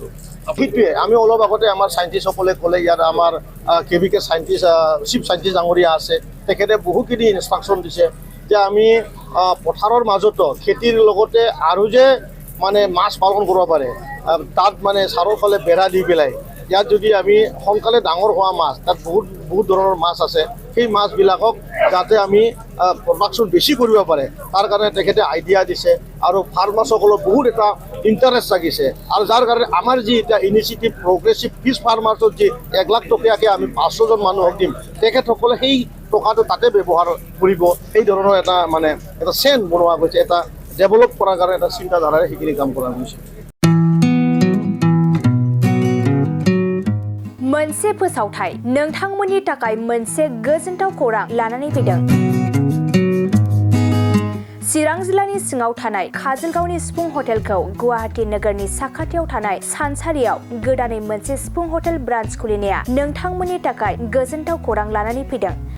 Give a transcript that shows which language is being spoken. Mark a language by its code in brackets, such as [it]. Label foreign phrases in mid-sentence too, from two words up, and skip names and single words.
[as] সেইটোৱে আমি অলপ আগতে আমাৰ চাইণ্টিষ্টসকলে ক'লে ইয়াত আমাৰ [en] KVK scientist chief scientist [as] ডাঙৰীয়া আছে, তেখেতে বহুখিনি ইনষ্ট্ৰাকশ্যন দিছে যে আমি পথাৰৰ মাজতো খেতিৰ লগতে আৰু যে মানে মাছ পালন কৰিব পাৰে তাত মানে চাৰিওফালে বেৰা দি পেলাই ইয়াত যদি আমি সোনকালে ডাঙৰ হোৱা মাছ তাত বহুত ধৰণৰ মাছ আছে, সেই মাছবিলাকক যাতে আমি প্ৰডাকশ্যন বেছি কৰিব পাৰে তাৰ কাৰণে তেখেতে আইডিয়া দিছে আৰু ফাৰ্মাৰ্ছসকলৰ বহুত এটা ইণ্টাৰেষ্ট জাগিছে। আৰু যাৰ কাৰণে আমাৰ যি এতিয়া [en] initiative progressive fish farmers [as] যি 1 লাখ টকীয়াকৈ আমি 500 জন মানুহক দিম, তেখেতসকলে সেই টকাটো তাতে ব্যৱহাৰ কৰিব। সেই ধৰণৰ এটা মানে এটা চেইন বনোৱা গৈছে, এটা ডেভেলপ কৰাৰ কাৰণে এটা চিন্তাধাৰাৰে সেইখিনি কাম কৰা হৈছে। [brx] मोनसे फोसावथाय नोंथांमोननि थाखाय मोनसे गोजोनथाव खौरां लानानै फैदों। चिरां जिल्लानि सिङाव थानाय काजलगावनि सिफुं हटेलखौ गुवाहाटी नोगोरनि साखाथियाव थानाय सानसारियाव गोदानै मोनसे सिफुं [en] hotel branch [brx] खुलिनाया नोंथांमोननि थाखाय गोजोनथाव खौरां लानानै फैदों।